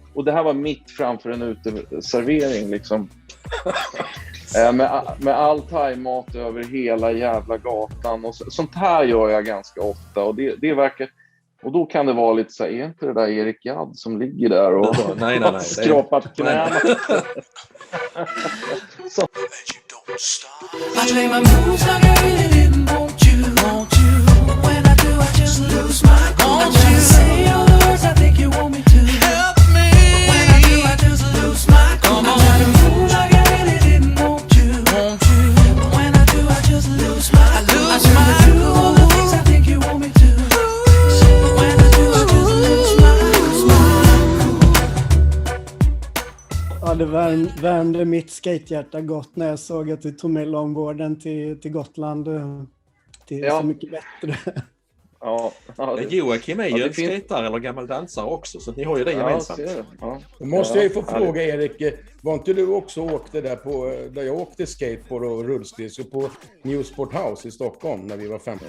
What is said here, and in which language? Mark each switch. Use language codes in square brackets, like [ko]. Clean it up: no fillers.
[sv] Och det här var mitt framför en uteservering liksom. Med all thaimat över hela jävla gatan. Och sånt här gör jag ganska ofta och det verkar... Och då kan det vara lite så här, är inte det där Erik Gadd som ligger där och nej. skrapat knäna? [en] I play my moves like I really didn't want you. When I do, I just lose my cool. I try to say all the words I think you want me to. Help me. When I do, I just lose my cool. I try to move like I really didn't want you. When I do, I just lose my cool. I try to do all the things I think you want me to. When I do, I just lose my cool. [sv] Ja, det värmde mitt skatehjärta gott när jag såg att du tog med longboarden till Gotland. Det är så mycket bättre. Ja, Joakim är ju en skatare eller gammal dansare också, så ni har ju det gemensamt. Då måste jag ju få fråga Erik, var inte du också åkte där jag åkte skateboard och rullskridskor på Newsport House i Stockholm när vi var 15?